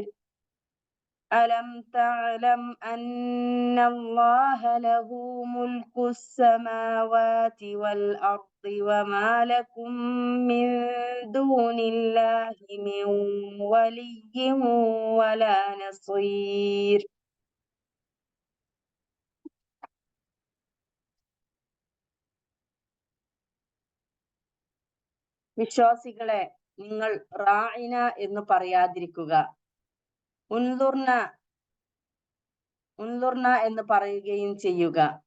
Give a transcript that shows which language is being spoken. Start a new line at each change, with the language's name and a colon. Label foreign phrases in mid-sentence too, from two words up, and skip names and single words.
Arabic: ألم تعلم أن الله له ملك السماوات والأرض وما لكم من دون الله من ولي ولا نصير.
Malayalam: വിശ്വാസികളെ, നിങ്ങൾ റാഇന എന്ന് പറയാതിരിക്കുക, ഉൻദുർന എന്ന് പറയുകയും ചെയ്യുക.